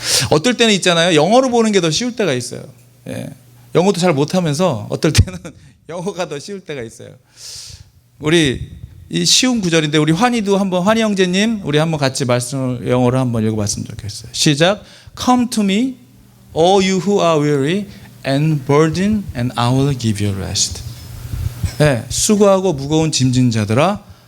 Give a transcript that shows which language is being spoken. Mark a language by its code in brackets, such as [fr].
[ko] 어떨 때는 있잖아요, 영어로 보는 게 더 쉬울 때가 있어요. 영어도 잘 못하면서 어떨 때는 영어가 더 쉬울 때가 있어요. 우리 이 쉬운 구절인데 우리 환희 형제님, 우리 한번 같이 말씀을 영어로 한번 읽어봤으면 좋겠어요. 시작. [en] Come to me, all you who are weary and burdened, and I will give you rest. [ko] 수고하고 무거운 짐진 자들아.